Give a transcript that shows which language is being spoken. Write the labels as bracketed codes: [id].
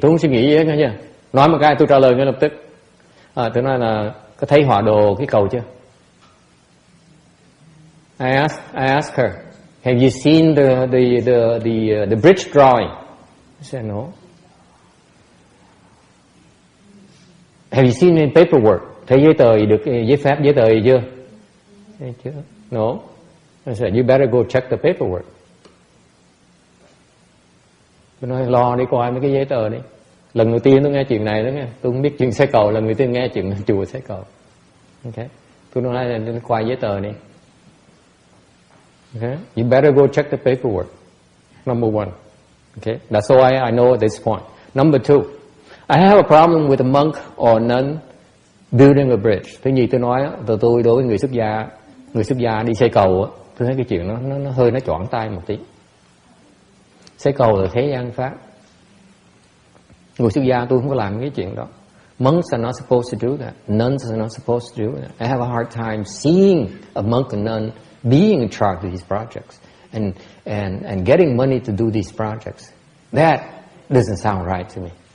[vi] Tôi không suy nghĩ gì hết nha. Nói một cái tôi trả lời ngay lập tức. Tôi nói là có thấy họa đồ cái cầu chưa? [en] I asked her, have you seen the bridge drawing? I said no. Have you seen any paperwork? [vi] Thấy giấy tờ được giấy phép giấy tờ gì chưa? Chưa. [en] No. I said, you better go check the paperwork. [vi] Tôi nói lo đi coi mấy cái giấy tờ đi. Lần đầu tiên tôi nghe chuyện này đó nghe. Tôi không biết chuyện xe cầu, lần đầu tiên nghe chuyện chùa xe cầu. Okay. Tôi nói là coi giấy tờ đi. [en] Okay. You better go check the paperwork. Number one. Okay. That's all I know at this point. Number two. I have a problem with a monk or nun building a bridge. [vi] Thứ nhì tôi nói từ tôi đối với người xuất gia đi xây cầu, tôi thấy cái chuyện nó hơi choảng tay một tí. Xây cầu là thế gian pháp. Người xuất gia tôi không có làm cái chuyện đó. [en] Monks are not supposed to do that. Nuns are not supposed to do that. I have a hard time seeing a monk and nun being in charge of these projects and getting money to do these projects. That doesn't sound right to me.